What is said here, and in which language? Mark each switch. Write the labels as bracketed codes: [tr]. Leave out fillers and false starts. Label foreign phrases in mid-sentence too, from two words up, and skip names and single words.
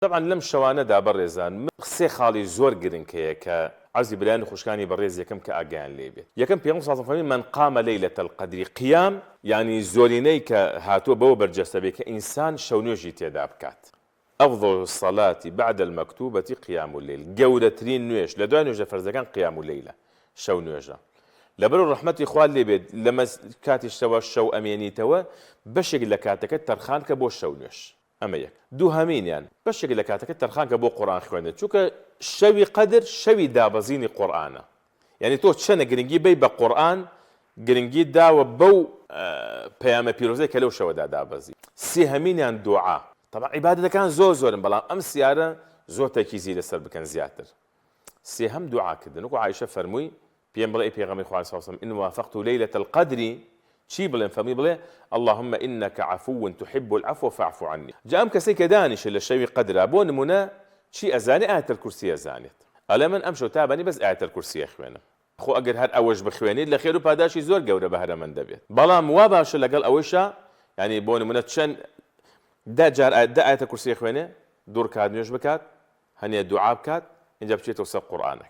[ckb] طبعا لم شوانەدا بەڕێزان سێ خاڵی زۆر گرنگ هەیە کە عەزی برایان خوشکانی بەڕێز یەکەم کە ئاگیان لێ بێت. یەکەم پێغەمبەر [ar] صلی الله علیه و من قام ليلة القدر قیام، [ckb] یعنی زۆرینەی کە هاتووە بەوە بەرجەستە بێت کە ئینسان شەونێژی تێدا بکات. [ar] أفضل الصلاة بعد المكتوبة قيام الليل. [ckb] گەورەترین نوێژ لە دوای نوێژە فەرزەکان [ar] قیام الليلە، [ckb] شەو نوێژە. لەبەر ڕەحمەتی خوا لێ بێت لە کاتیشتەوە شەو ئەمێنیتەوە بەشێک لە کاتەکەت تەرخان کە بۆ شەو نوێژ. ئەمە یەک. دووهەمینیان بەشێک لە کاتەکەت تەرخان کە بۆ قورئان خوێندن، چونکە شەوی قەدر شەوی دابەزینی قورئانە. یعنی تۆ چەنە گرنگی بی بە قورئان، گرنگی داوە بەو پەیامە پیرۆزەی کە لەو شەوەدا دابەزی. سێهەمینیان دوعا. طبعا عیبادەتەکان زۆر زۆرن، بەڵام ئەم سیارە زۆر تەرکیزی لەسەر بکەن زیاتر. سێهەم دوعاکردن. وەکو عایشە فەرمووی پێم بڵێ پێغەمبەری خوا [ar] صلی الله علیه و سلم إن وافقت ليلة القدر [ckb] چی بڵێن؟ فەرمووی بڵێ [ar] اللهم إنك عفو تحب العفو فاعف عني. [ckb] جا ئەم کەسەی کە دانیشە لە شەوی قەدرا بۆ نمونە چی ئەزانێ؟ ئایەتەل کورسی ئەزانێت. ئەڵێ من ئەم شەو تابانی بەس ئایەتەل کورسی خوێنم. خۆ ئەگەر هەر ئەوەش بخوێنیت لە خێر و پاداشی زۆر گەورە بەهرە من دەبێت. بەڵام وا باشە لەگەڵ ئەوەیشە، یعنی بۆ نمونە چەند دا جار ئایەتە کورسی خوێنێ، دوور کات نوێژ بکات، هەنێ دوعا بکات، اینجا بچێتەوە سەر قورئانەکە.